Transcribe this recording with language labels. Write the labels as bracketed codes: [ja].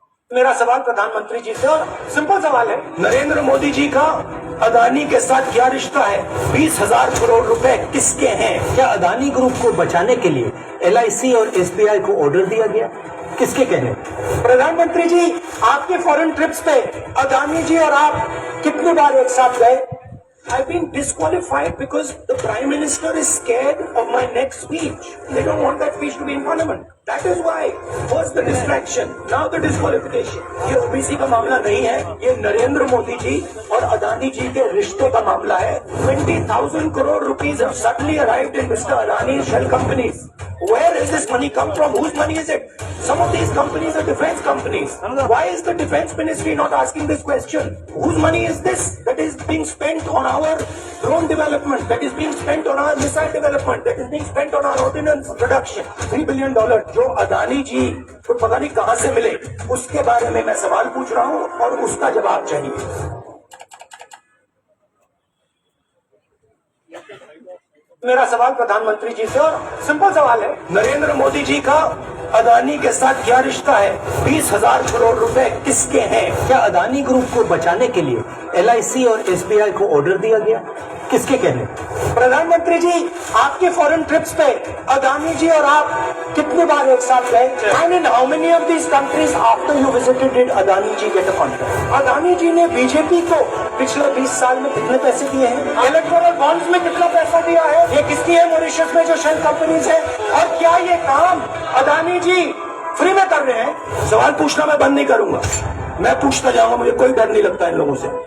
[hi] मेरा सवाल प्रधानमंत्री जी से, और सिंपल सवाल है, नरेंद्र मोदी जी का अदानी के साथ क्या रिश्ता है? 20,000 करोड़ रुपए किसके हैं? क्या अदानी ग्रुप को बचाने के लिए LIC और SBI को ऑर्डर दिया गया? किसके कहने? प्रधानमंत्री जी, आपके फॉरेन ट्रिप्स पे अदानी जी और आप कितनी बार एक साथ गए? [en] I've been disqualified because the Prime Minister is scared of my next speech. They don't want that speech to be in Parliament. That is why. First the distraction, now the disqualification. [hi] ये OBC का मामला नहीं है, ये नरेंद्र मोदी जी और अदानी जी के रिश्ते का मामला है। [en] 20,000 crore rupees have suddenly arrived in Mr. Adani's shell companies. Where has this money come from? Whose money is it? Some of these companies are defense companies. Why is the defense ministry not asking this question? Whose money is this that is being spent on our drone development, that is being spent on our missile development, that is being spent on our ordnance production? [hi] $3 billion जो अदानी जी को पता नहीं कहां से मिले, उसके बारे में मैं सवाल पूछ रहा हूं और उसका जवाब चाहिए। मेरा सवाल प्रधानमंत्री जी से, और सिंपल सवाल है, नरेंद्र मोदी जी का अदानी के साथ क्या रिश्ता है? 20,000 करोड़ रुपए किसके हैं? क्या अदानी ग्रुप को बचाने के लिए LIC और SBI को ऑर्डर दिया गया? किसके कहने? प्रधानमंत्री जी, आपके फॉरेन ट्रिप्स पे अदानी जी और आप कितनी बार एक साथ गए? [en] And in how many of these countries after you visited did Adani ji get a contract? [hi] Adani जी ने बीजेपी को पिछले 20 साल में कितने पैसे दिए हैं? इलेक्टोरल बॉन्ड्स में कितना पैसा दिया है? ये किसकी है? मॉरिशस में जो शेल कंपनीज है। और क्या ये काम अदानी जी फ्री में कर रहे हैं? सवाल पूछना मैं बंद नहीं करूंगा, मैं पूछता जाऊंगा, मुझे कोई डर नहीं लगता इन लोगों से।